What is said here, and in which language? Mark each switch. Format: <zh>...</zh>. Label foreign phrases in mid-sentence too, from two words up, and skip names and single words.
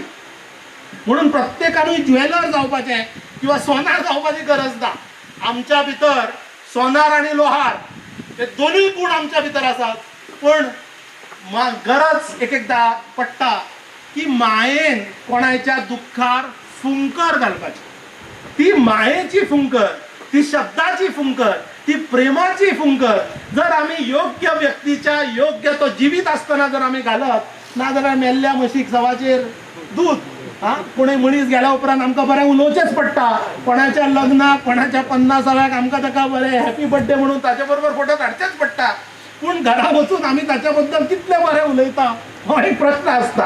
<kok>म्हणून प्रत्येकानूय ज्वेलर जावपाचें किंवा सोनार जावपाची गरज ना. आमच्या भितर सोनार आणि लोहार हे दोन्ही गुण आमच्या भितर आसात. पण गरज एक एकदा पडटा की मायेन कोणाच्या दुःखार फुंकर घालपाची. ती मायेची फुंकर, ती शब्दाची फुंकर, ती प्रेमाची फुंकर जर आम्ही योग्य व्यक्तीच्या योग्य तो जीवित असताना जर आम्ही घालत ना जाल्यार मेल्ल्या म्हशीक सवाचेर दूध. कोणी मनीस गेल्या उपरांत आमकां बरें उलोवचेच पडटा. कोणाच्या लग्नाक, कोणाच्या 50व्याक आमकां ताका बरें</kok> <en>happy birthday</en> <kok>म्हणून ताचे बरोबर फोटो काडचेच पडटा. पूण घरा बसून आमी ताच्या बद्दल कितले बरें उलयता हो एक प्रश्न आसता.</kok>